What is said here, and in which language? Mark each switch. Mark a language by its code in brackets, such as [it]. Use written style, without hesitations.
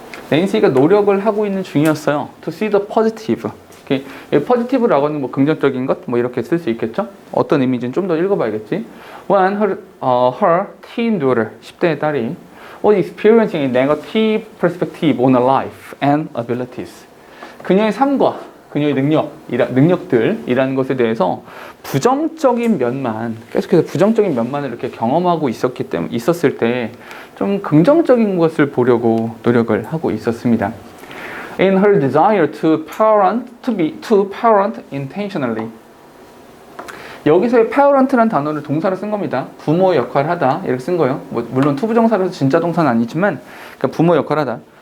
[ko] 낸시가 노력을 하고 있는 중이었어요. [en] To see the positive. [ko] positive라고 하는 뭐 긍정적인 것, 뭐 이렇게 쓸 수 있겠죠? 어떤 의미인지는 좀 더 읽어봐야겠지. [en] When her teen daughter, [ko] 10대의 딸이 [en] was experiencing a negative perspective on her life and abilities. [ko] 그녀의 삶과 그녀의 능력들이라는 것에 대해서 부정적인 면만, 계속해서 부정적인 면만을 이렇게 경험하고 있었을 때 좀 긍정적인 것을 보려고 노력을 하고 있었습니다. [en] In her desire to parent intentionally. [ko] 여기서의 parent라는 단어를 동사로 쓴 겁니다. 부모의 역할을 하다 이렇게 쓴 거예요. 물론 투부정사라서 진짜 동사는 아니지만 그러니까 부모 역할을 하다.